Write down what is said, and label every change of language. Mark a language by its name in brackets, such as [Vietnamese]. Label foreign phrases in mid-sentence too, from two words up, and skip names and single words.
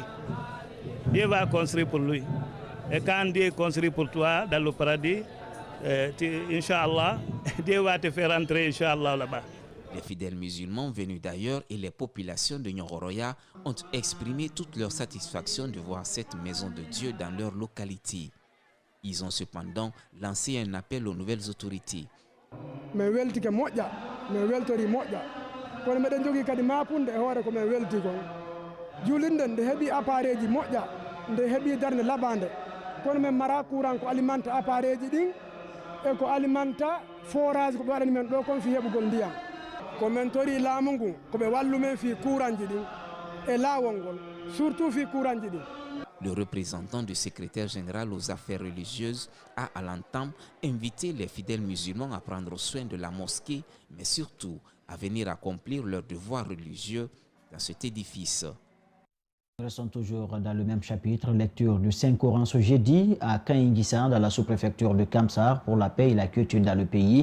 [French] Dieu va construire pour lui. Et quand Dieu construit pour toi dans le paradis, Inch'Allah, Dieu va te faire entrer, Inch'Allah, là-bas. Les fidèles musulmans venus d'ailleurs et les populations de Nyoroya ont exprimé toute leur satisfaction de voir cette maison de Dieu dans leur localité. Ils ont cependant lancé un appel aux nouvelles autorités. [Fula] Mais weltike moƴƴa mais weltori moƴƴa kono meɗen jogui kadi mapunde e hoore ko men welti kon juulinden nde heeɓi appareil ji moƴƴa nde heeɓi darde laɓade kono men mara courant ko alimenta appareil ji ɗin e ko alimenta forage ko ɓe waɗani men ɗo kon fi heɓugol ndiyam ko men tori laamu ngu koɓe wallu men fi courant ji ɗin e laawol ngol surtout fi courant ji ɗin. [French] Le représentant du secrétaire général aux affaires religieuses a à l'entame invité les fidèles musulmans à prendre soin de la mosquée, mais surtout à venir accomplir leurs devoirs religieux dans cet édifice. Nous restons toujours dans le même chapitre, lecture du Saint-Coran ce jeudi à Kaingissa, dans la sous-préfecture de Kamsar, pour la paix et la culture dans le pays.